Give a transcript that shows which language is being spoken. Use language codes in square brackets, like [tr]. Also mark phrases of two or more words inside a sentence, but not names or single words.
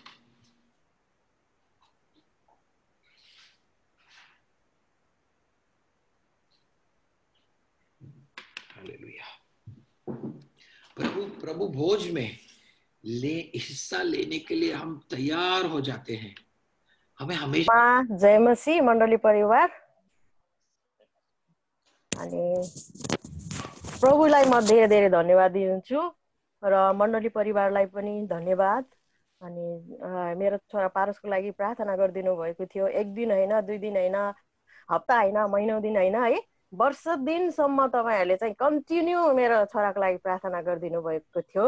[hi] प्रभु भोज में हिस्सा लेने के लिए हम तैयार हो जाते हैं। हमें हमेशा [ne] जय मसीह मण्डली परिवार, अनि प्रभुलाई म धेरै धेरै धन्यवाद दिन्छु र मण्डली परिवारलाई पनि धन्यवाद। अनि मेरो छोरा पारसको लागि प्रार्थना गरिदिनु भएको थियो। 1 दिन होइन, 2 दिन होइन, हप्ता होइन, महिनौ दिन होइन है, वर्ष दिनसम्म तपाईहरुले चाहिँ कन्टिन्यू मेरो छोराको लागि प्रार्थना गरिदिनु भएको थियो।